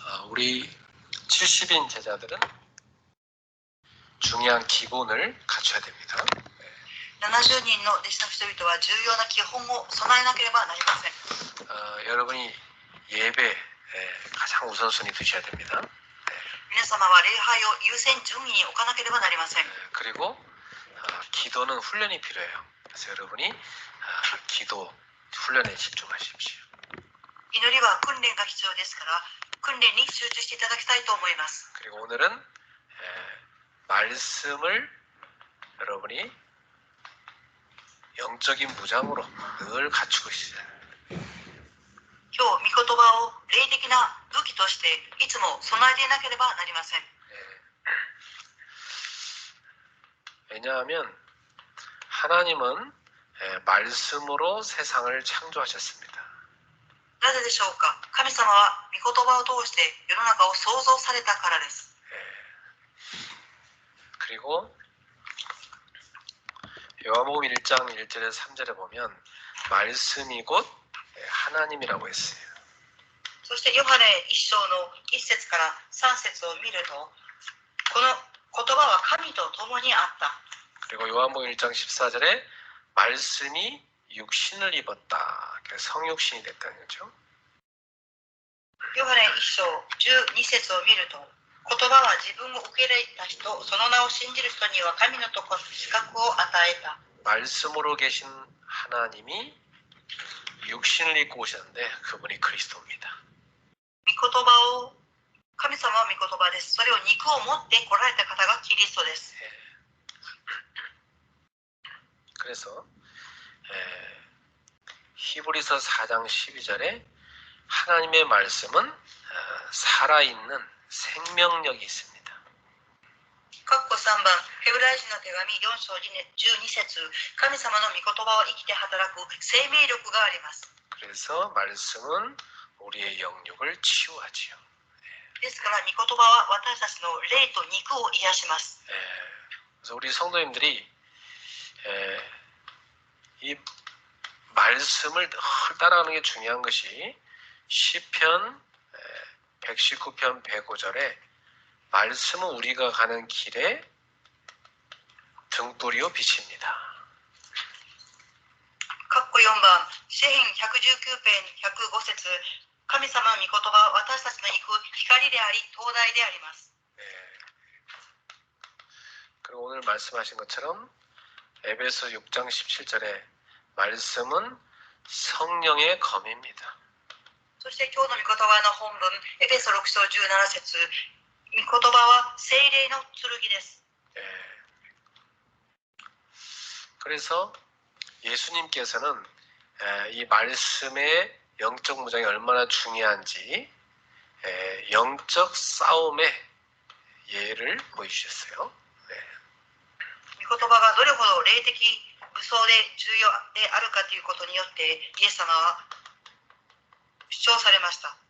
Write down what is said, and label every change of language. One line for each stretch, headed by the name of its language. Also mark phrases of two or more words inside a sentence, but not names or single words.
Korean: 우리 70인 제자들은 중요한 기본을 갖춰야 됩니다.
Japanese: 70 人の弟子の人々は重要な基本を備えなければなりません。
Korean: 여러분이 예배 가장 우선순위 두셔야 됩니다.
Japanese: 皆様は礼拝を優先順位に置かなければなりません。
Korean: 그리고 기도는 훈련이 필요해요. 그래서 여러분이 기도 훈련에 집중하십시오.
Japanese: 祈りは訓練が必要ですから、訓練に集中していただきたいと思います。
Korean: 그리고 오늘은 말씀을 여러분이 영적인 무장으로 늘 갖추고 있어요.
Japanese: 今日、御言葉を霊的な武器としていつも備えていなければなりません。
Korean: 왜냐하면 하나님은 말씀으로 세상을 창조하셨습니다.
Japanese: なぜでしょうか。神様は御言葉を通して世の中を創造されたからです。
Korean: 그리고 요한복음 1장 1절에서 3절에 보면 말씀이 곧 하나님이라고 했어요.
Japanese: そしてヨハネ1章の1節から3節を見ると、この言葉は神と共にあった。
Korean: 그리고 요한복음 1장 14절에 말씀이 육신을 입었다. 성육신이 됐다는 거죠.
Japanese: ヨハネ1章12節を見ると、言葉は自分を受け入れた人、その名を信じる人には神のところ資格を与えた。
Korean: 말씀으로 계신 하나님이 육신을 입고 오셨는데 그분이 그리스도입니다.
Japanese: 御言葉を、神様は御言葉です。それを肉を持って来られた方がキリストです。
Korean: 그래서 히브리서 4장 12절에 하나님의 말씀은 살아있는 생명력이 있습니다.
Japanese: 括弧3番、ヘブライ人の手紙4章12節、神様の御言葉は生きて働く生命力があります。
Korean: 그래서 말씀은 우리의 영육을 치유하지요.
Japanese: ですから、御言葉は私たちの霊と肉を癒します。
Korean: 그래서 우리 성도님들이 이 말씀을 늘 따라가는 게 중요한 것이 시편 119편 105절에 말씀은 우리가 가는 길에 등불이요 빛입니다.
Japanese: 括弧4番、詩編119編105節、神様の御言葉は私たちの行く光であり、灯台であります。
Korean: 그리고 오늘 말씀하신 것처럼 에베소 6장 17절에 말씀은 성령의 검입니다.
Japanese: そして今日の御言葉の本文、エペソ6章17節、御言葉は聖霊の剣です。
Korean: 그래서 예수님께서는 이 말씀의 영적 무장이 얼마나 중요한지 영적 싸움의 예를 보여주셨어요.
Japanese: 御言葉がどれほど霊的武装で重要であるかということによってイエス様は主張されました。